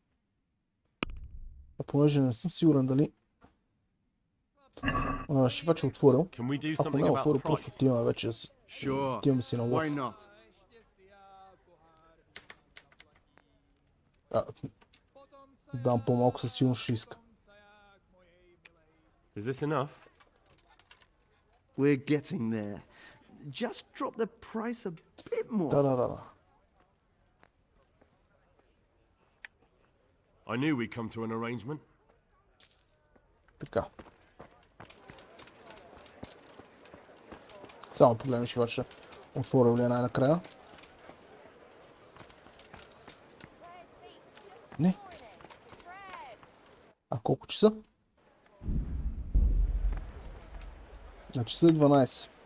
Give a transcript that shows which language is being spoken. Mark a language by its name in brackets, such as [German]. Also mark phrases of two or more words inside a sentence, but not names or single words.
[Bulgarian] А понеже не съм сигурен дали шивач е отворил. Ако не е отворил, просто отиваме вече да си отиваме си на лов. Дам по-малко, със сигурно ще иска. [English] Is this enough? We're getting there. Just drop the price a bit more. [Bulgarian] Да. [English] I knew we'd come to an arrangement. [Bulgarian] Така. Само погледнем шивача. Отворил ли е най-накрая? Не. А колко часа? На часа е 12.